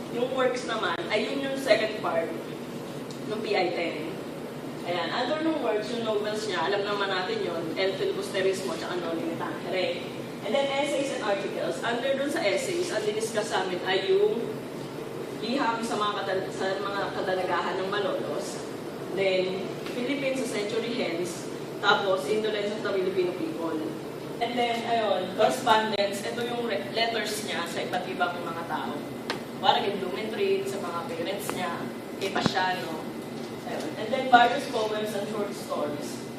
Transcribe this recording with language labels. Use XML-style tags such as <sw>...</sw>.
<tl>Yung works naman, ay yun yung second part ng PI-10. Ayan, under nung works, yung novels niya, alam naman natin yun, El Filibusterismo, tsaka Noli Me Tangere.</tl> <en>And then essays and articles.</en> <tl>Under dun sa essays, ang diniscuss sa amin ay yung liham sa mga kadalagahan ng Malolos.</tl> <en>Then, Philippines a century hence. Tapos, indolence of the Filipino people. And then, ayun, correspondence.</en> <tl>Ito yung letters niya sa iba't ibang mga tao. Para kay Blumentritt, sa mga parents niya, kay Pasiano.</tl> <en>And then various poems and short stories.</en>